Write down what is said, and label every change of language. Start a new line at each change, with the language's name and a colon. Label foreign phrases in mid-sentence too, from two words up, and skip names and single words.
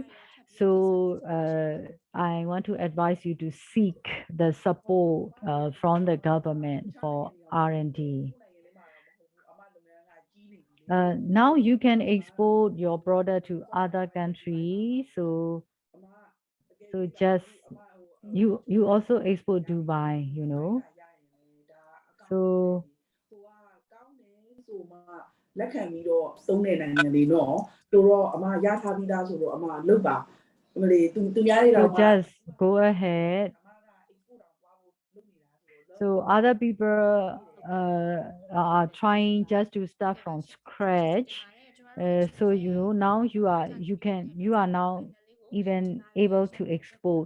English: So I want to advise you to seek the support from the government for R&D. Now you can export your product to other countries. So just you also export Dubai, you know. So
Burmese: လက်ခံပြီးတော့သုံးတဲ့နိုင်ငံတွေနော်တို့တော့အမရထားပြီးသားဆိုတော့အမလုပ်ပါအမလေးသူများတွေတော့
English: just go ahead. So other people are trying just to start from scratch. So you know now you are now even able to export.